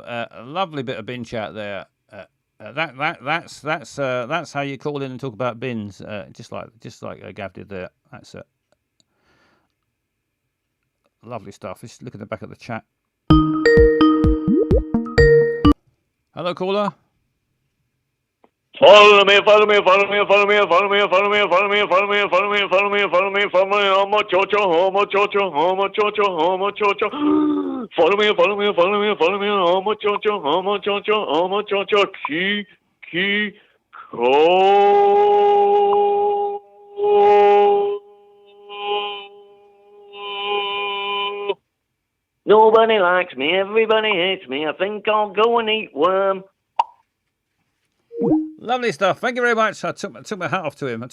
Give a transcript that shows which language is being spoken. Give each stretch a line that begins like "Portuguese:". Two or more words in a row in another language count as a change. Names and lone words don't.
English: A lovely bit of bin chat there. That's how you call in and talk about bins. Just like Gav did there. That's lovely stuff. Just look at the back of the chat. Hello, caller. Follow me, follow me, follow me, follow me, follow me, follow me, follow me, follow me, follow me, follow me, follow me, follow me, homo chocho, homo chocho, homo chocho, homo chocho. Follow me, follow me, follow me, follow me, homo chocho, homo chocho, homo chocho, ki, ko. Nobody likes me, everybody hates me. I think I'll go and eat worm. Lovely stuff. Thank you very much. I took my hat off to him.